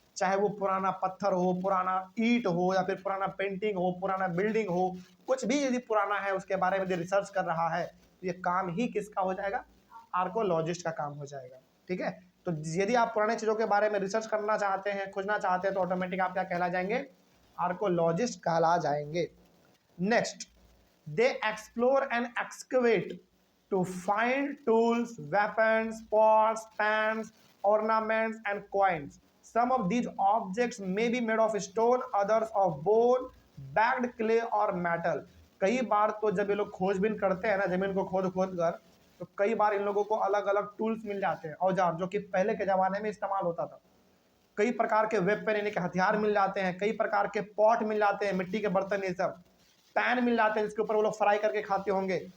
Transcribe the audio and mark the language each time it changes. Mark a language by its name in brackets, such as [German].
[Hindi] चाहे वो पुराना पत्थर हो, पुराना ईंट हो, या फिर पुराना पेंटिंग हो, पुराना बिल्डिंग हो, कुछ भी यदि पुराना है उसके बारे में यदि रिसर्च कर रहा है, तो ये काम ही किसका हो जाएगा, आर्कोलॉजिस्ट का काम हो जाएगा। ठीक है, तो यदि आप पुराने चीज़ों के बारे में रिसर्च करना चाहते हैं, खोजना चाहते हैं, तो ऑटोमेटिक आप क्या कहला जाएंगे, आर्कोलॉजिस्ट कहला जाएंगे। [English] Next, they explore and excavate to find tools, weapons, pots, pans, ornaments, and coins. Some of these objects may be made of stone, others of bone, bagged clay or metal. [Hindi] कई बार तो जब ये लोग खोजबीन करते हैं ना जमीन को खोद खोद कर, तो कई बार इन लोगों को अलग अलग टूल्स मिल जाते हैं, औजार, जो कि पहले के ज़माने में इस्तेमाल होता था। कई प्रकार के वेपन यानी कि हथियार मिल जाते हैं, कई प्रकार के पॉट मिल जाते हैं, मिट्टी के बर्तन, ये सब पैन मिल जाते हैं जिसके ऊपर वो लोग फ्राई करके खाते होंगे,